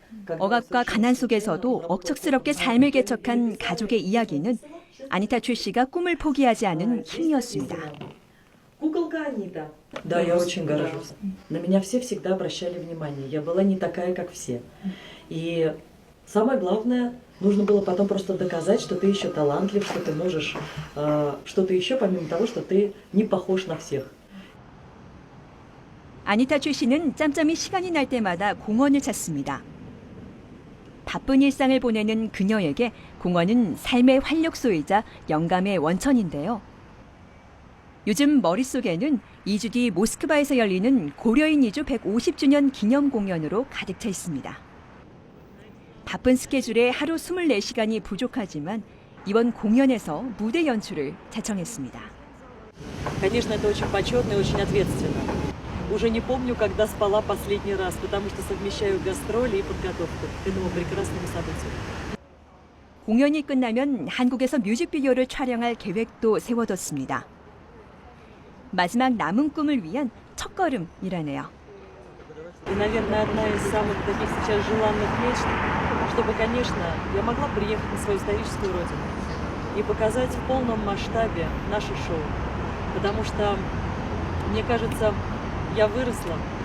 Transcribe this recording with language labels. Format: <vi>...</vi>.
<ko>억압과 가난 속에서도 억척스럽게 삶을 개척한 가족의 이야기는 아니타 최 씨가 꿈을 포기하지 않은 힘이었습니다.</ko> <ru>Куколка Анита. Да, я очень горжусь. На меня все всегда обращали внимание. Я была не такая, как все. И самое главное, нужно было потом просто доказать, что ты еще талантлив, что ты можешь что-то еще, помимо того, что ты не похож на всех.</ru> <ko>아니타 최 씨는 짬짬이 시간이 날 때마다 공원을 찾습니다. 바쁜 일상을 보내는 그녀에게 공원은 삶의 활력소이자 영감의 원천인데요. 요즘 머릿속에는 2주 뒤 모스크바에서 열리는 고려인 이주 150주년 기념 공연으로 가득 차 있습니다. 바쁜 스케줄에 하루 24시간이 부족하지만 이번 공연에서 무대 연출을 자청했습니다.</ko> <ru>Конечно, это очень почетно и очень ответственно. Уже не помню, когда спала последний раз, потому что совмещаю гастроли и подготовку к этому прекрасному событию.</ru> <ko>공연이 끝나면 한국에서 뮤직비디오를 촬영할 계획도 세워뒀습니다. 마지막 남은 꿈을 위한 첫걸음이라네요.</ko> <ru>И, наверное, одна из самых таких сейчас желанных мечт, чтобы, конечно, я могла приехать на свою историческую родину и показать в полном масштабе наше шоу. Потому что, мне кажется, я выросла.</ru>